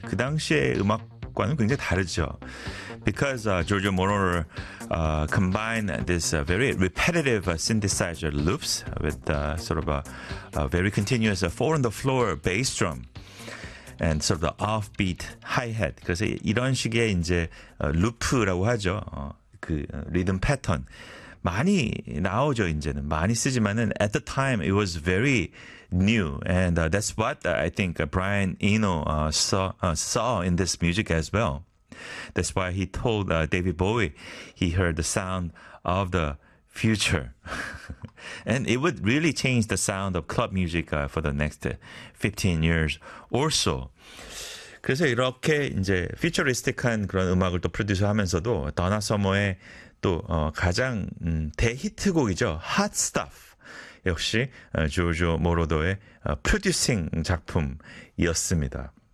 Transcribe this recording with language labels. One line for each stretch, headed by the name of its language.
Korean: 그 당시의 음악과는 굉장히 다르죠.
English: Because Giorgio Moroder combined this very repetitive synthesizer loops with sort of a very continuous four on the floor bass drum. And sort of the offbeat hi-hat.
Korean: 그래서 이런 식의 이제 루프라고 하죠. 그 리듬 패턴 많이 나오죠. 이제는 많이 쓰지만은
English: at the time it was very new, and that's what I think Brian Eno saw in this music as well. That's why he told David Bowie he heard the sound of the future. And it would really change the sound of club music for the next 15 years or so.
Korean: 그래서 이렇게 이제 퓨처리스틱한 그런 음악을 또 프로듀스 하면서도 더나 서머의 또 가장 대히트곡이죠.
English: Hot Stuff.
Korean: 역시 조조 모로더의 프로듀싱 작품이었습니다.